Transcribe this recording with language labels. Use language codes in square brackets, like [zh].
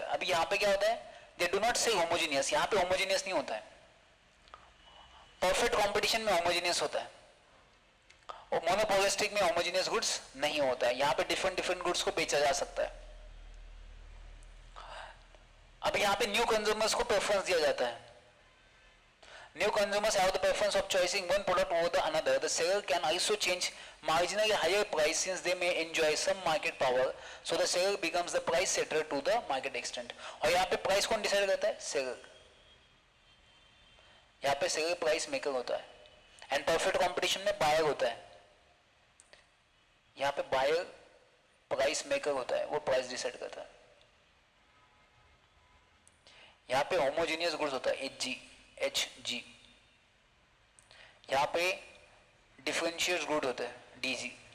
[hi] अभी यहाँ पे क्या होता है, [en] they do not say homogeneous, [hi] यहाँ पे होमोजीनियस नहीं होता है। परफेक्ट कंपटीशन में होमोजीनियस होता है और मोनोपोलिस्टिक में होमोजीनियस गुड्स नहीं होता है। यहाँ पे डिफरेंट डिफरेंट गुड्स को बेचा जा सकता है। अब यहाँ पे न्यू कंज्यूमर्स को प्रेफरेंस दिया जाता है। [en] New consumers have the preference of choosing one product over the another. The seller can also change marginally higher price since they may enjoy some market power. So the seller becomes the price setter to the market extent. [hi] और यहाँ पे price कौन decide करता है? Seller. यहाँ पे seller price maker होता है. And perfect competition में buyer होता है. यहाँ पे buyer price maker होता है. वो price decide करता है. यहाँ पे homogeneous goods होता है. HG. यहाँ पे डिफरेंशिएट गुड होता है DG.